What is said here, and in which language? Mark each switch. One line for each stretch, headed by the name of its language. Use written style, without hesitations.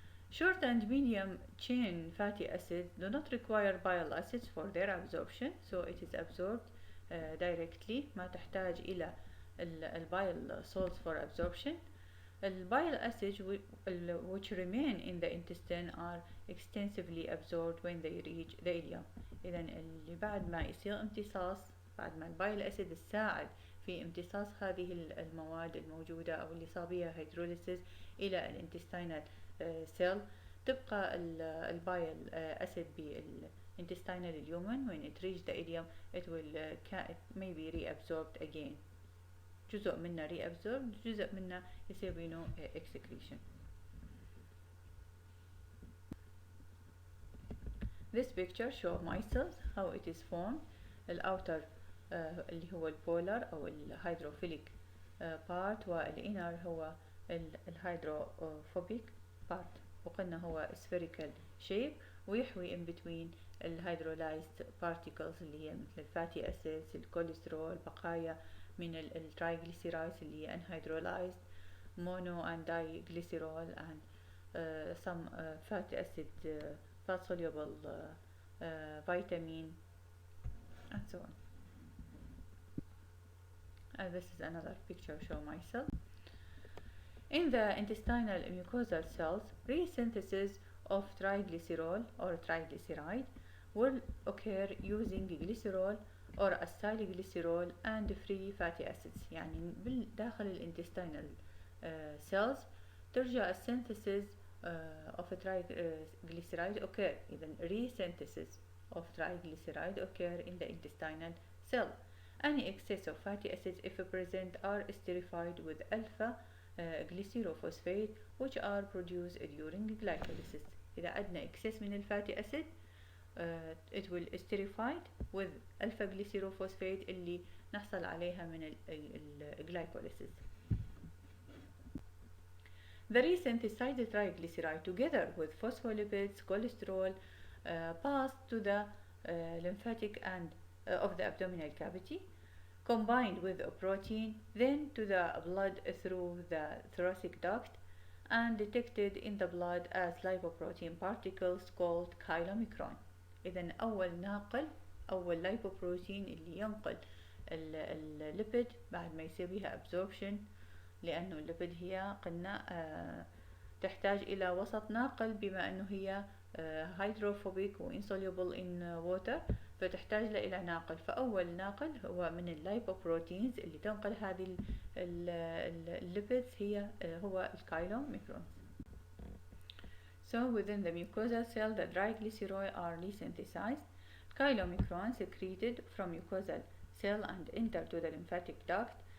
English: Short and medium chain fatty acids do not require bile acids for their absorption, so it is absorbed directly.
Arabic: ما تحتاج إلى
English: bile salts for absorption. Bile acids which remain in the intestine are extensively absorbed when they reach the ileum.
Arabic: إذا اللي بعد ما يصير امتصاص بعد ما البايل أسيد تساعد في امتصاص هذه المواد الموجودة أو اللي صار بها هيدروليسيس إلى الانتستينال سيل، تبقى البايل أسيد
English: intestinal human. When it reach the ileum it will it may be reabsorbed again.
Arabic: جزء منه reabsorbed، جزء منه يصير بينه excretion.
English: This picture show micelles how it is formed.
Arabic: الأوتر اللي هو البولار أو الهيدروفيليك part، والإنر هو الهيدروفوبيك part، وقلنا هو spherical shape ويحوي
English: in between
Arabic: الهيدرولايزد particles اللي هي مثل الفاتي acids، الكوليسترول، بقايا من الترايغليسيرايدز اللي هي anhydrolyzed
English: mono and diglycerol and some fatty acid fat-soluble vitamin and so on. This is another picture show myself. In the intestinal mucosal cells, resynthesis of triglycerol or triglyceride will occur using glycerol or acylglycerol and free fatty acids.
Arabic: يعني داخل الانتستينال cells ترجع السينثيسيس
English: of triglyceride occur. إذن resynthesis of triglyceride occur in the intestinal cell. Any excess of fatty acids if present are esterified with alpha glycerophosphate which are produced during glycolysis.
Arabic: إذا عندنا
English: excess من الفاتي acid it will esterified with alpha glycerophosphate
Arabic: اللي نحصل عليها من
English: glycolysis. The resynthesized triglyceride together with phospholipids, cholesterol pass to the lymphatic end of the abdominal cavity, combined with a protein, then to the blood through the thoracic duct, and detected in the blood as lipoprotein particles called chylomicron.
Arabic: إذن أول lipoprotein اللي ينقل الليبيد بعد ما يصير بها absorption، لأنه الليبيد هي قلنا تحتاج إلى وسط ناقل بما أنه هي hydrophobic و
English: insoluble in water،
Arabic: فتحتاج إلى ناقل. فأول ناقل هو من اللايبوبروتينز اللي تنقل هذه الليبيدز هو الكايلوميكرون.
English: So within the mucosal cell the triglycerols are resynthesized. Chylomicron secreted from mucosal cell and enter to the lymphatic duct.